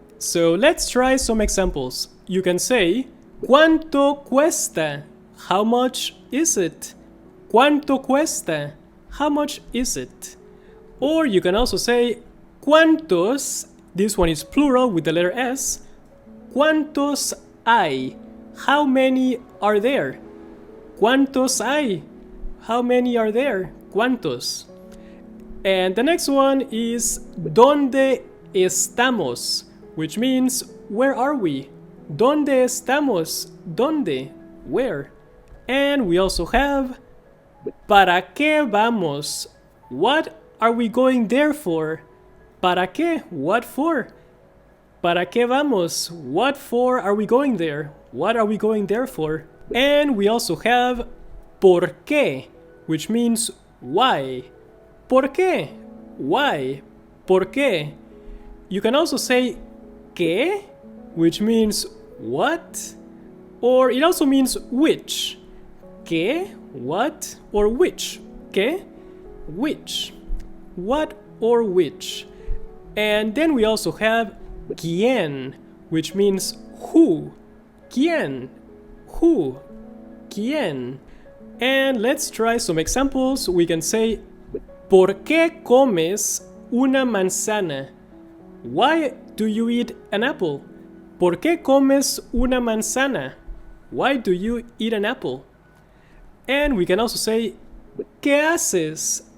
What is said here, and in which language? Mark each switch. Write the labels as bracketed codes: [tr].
[en] So let's try some examples. You can say [es] ¿cuánto cuesta? [en] How much is it? [es] ¿Cuánto cuesta? [en] How much is it? Or you can also say [es] ¿cuántos? [en] This one is plural with the letter S. [es] ¿Cuántos hay? [en] How many are there? [es] ¿Cuántos hay? [en] How many are there? [es] ¿Cuántos? [en] And the next one is [es] ¿Dónde estamos? [en] Which means where are we? [es] ¿Dónde estamos? ¿Dónde? [en] Where? And we also have [es] ¿Para qué vamos? [en] What are we going there for? [es] ¿Para qué? [en] What for? [es] ¿Para qué vamos? [en] What for are we going there? What are we going there for? And we also have [es] ¿Por qué? [en] Which means why. ¿Por qué? Why? ¿Por qué? You can also say [es] ¿qué? [en] Which means what? Or it also means which. [es] ¿Qué? [en] What? Or which? ¿Qué? Which? What or which? And then we also have [es] ¿quién? [en] Which means who. [es] ¿Quién? [en] Who? ¿Quién? And let's try some examples. We can say [es] ¿Por qué comes una manzana? [en] Why do you eat an apple? [es] ¿Por qué comes una manzana? [en] Why do you eat an apple? And we can also say [es] ¿Qué haces?